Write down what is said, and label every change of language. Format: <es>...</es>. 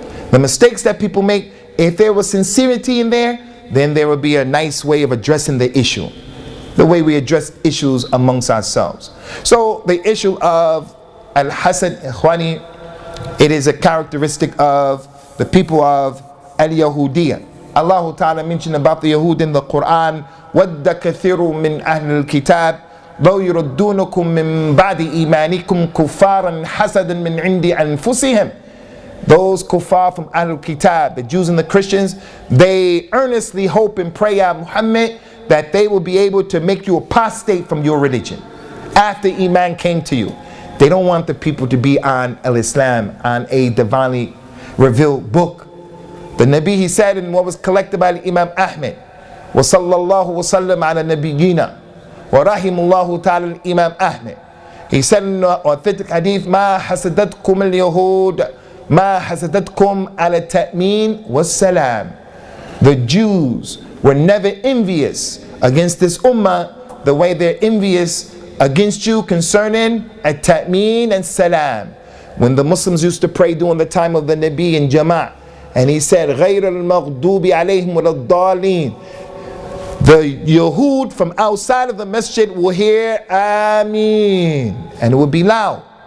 <en>The mistakes that people make, if there was sincerity in there, then there would be a nice way of addressing the issue. The way we address issues amongst ourselves. So the issue of al-hasad, ikhwani, it is a characteristic of the people of al-Yahudiyya. Allah Ta'ala mentioned about the Yahud in the Quran,</en> <ar>وَدَّ كَثِيرٌ مِّنْ أَهْلِ الْكِتَابِ لَوْ يُرَدُّونَكُم مِّن بَعْدِ إِيمَانِكُمْ كُفَّارًا حَسَدًا مِّنْ عِنْدِ أَنفُسِهِمْ.</ar> <en>Those kuffar from Ahlul Kitab, the Jews and the Christians, they earnestly hope and pray, Ya Muhammad, that they will be able to make you apostate from your religion after Iman came to you. They don't want the people to be on al-Islam, on a divinely revealed book. The Nabi, he said in what was collected by Imam Ahmed,</en> <ar>وَصَلَّى اللَّهُ وَسَلَّمَ عَلَى نَبِيِّنَا وَرَحِمُ اللَّهُ تَعَالَى</ar> <en>Imam Ahmed. He said in the authentic hadith,</en> <ar>مَا حَسَدَتْكُمُ الْيَهُودِ مَا حَسَدَتْكُمْ عَلَى التَّأْمِينِ وَالسَّلَامِ.</ar> <en>The Jews were never envious against this ummah the way they're envious against you concerning at-ta'meen and salam. When the Muslims used to pray during the time of the Nabi in Jama'ah, and he said,</en> <ar>غَيْرَ الْمَغْضُوبِ عَلَيْهِمْ وَلَا الضَّالِينَ,</ar> <en>the Yahud from outside of the masjid will hear Ameen, and it would be loud.</en>